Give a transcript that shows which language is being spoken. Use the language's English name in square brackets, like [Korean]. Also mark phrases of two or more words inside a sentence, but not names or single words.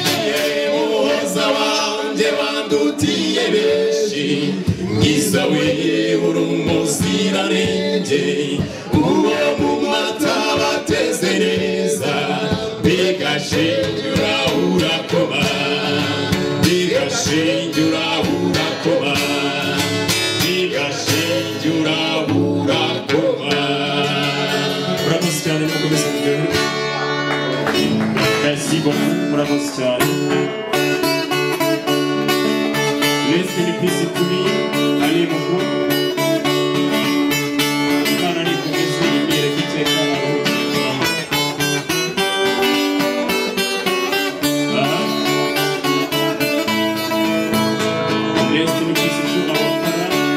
[Kinyarwanda] Ye muhoza wanjye wandutiye benshi, mwiza we uri umuziranenge, uwo mu mata bateze neza, bigashingira urakoma, bigashingira urakoma, bigashingira urakoma. Murakoze cyane, mukomeze muryoherwe. [French] Merci beaucoup, [Kinyarwanda] murakoze cyane. [English] Rest in peace to me, Ali Mukuru. [Kinyarwanda] Imana nikomeze imyereke iteka. Aha. [English] Rest in peace to our father.